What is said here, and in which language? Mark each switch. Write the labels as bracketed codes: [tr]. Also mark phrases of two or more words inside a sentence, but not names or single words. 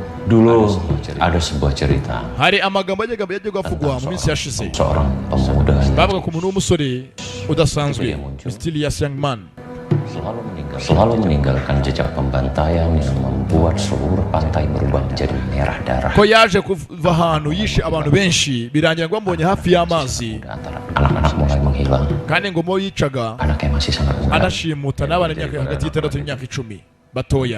[id] Dulu ada sebuah cerita [rw] hari amagambo ajyaga avugwa mu minsi yashize [id] seorang pemuda [rw] bavuga ku muntu w'umusore udasanzwe [en] mysterious young man [id] selalu meninggalkan jejak pembantaian yang membuat seluruh pantai berubah menjadi merah darah. [rw] ko yaje kuva ahantu yishe abantu benshi birangira ngo bambonye hafi y'amazi [id] Anak-anak mulai menghilang. [rw] kandi ngo mo yicaga [id] Anaknya masih sangat muda. [rw] anashimuta n'abana imyaka hagati y'itandatu n'imyaka 10 batoya.